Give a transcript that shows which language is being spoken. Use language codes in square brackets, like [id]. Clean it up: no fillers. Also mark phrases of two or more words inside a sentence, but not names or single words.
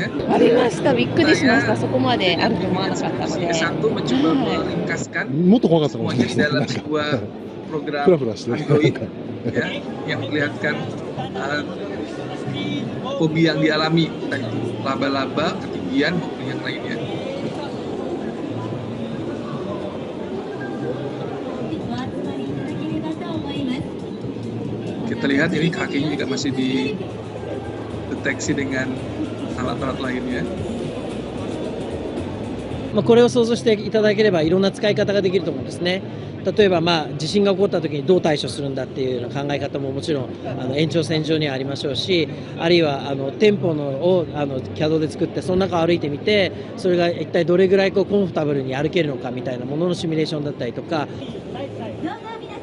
[ja] ありました。びっくりしました。そこまであると思わなかったので。 [id] Satu mencoba meringkaskan [ja] もっと怖かったかもし [id] semuanya [ja] れない [id] di [ja] ですね。 [id] dalam [ja] なんか [id] sebuah program [ja] フラフラしてる。 [id] Android ya, yang memperlihatkan hobi yang dialami, entah itu laba-laba, ketinggian maupun yang lainnya. Kita lihat ini kakinya juga masih dideteksi dengan alat-alat lainnya. [ja] これを想像していただければいろんな使い方ができると思うんですね。例えば地震が起こった時にどう対処するんだっていうような考え方ももちろん延長線上にはありましょうし、あるいは店舗をCAD で作ってその中を歩いてみて、それが一体どれぐらいコンフォタブルに歩けるのかみたいなもののシミュレーションだったりとか。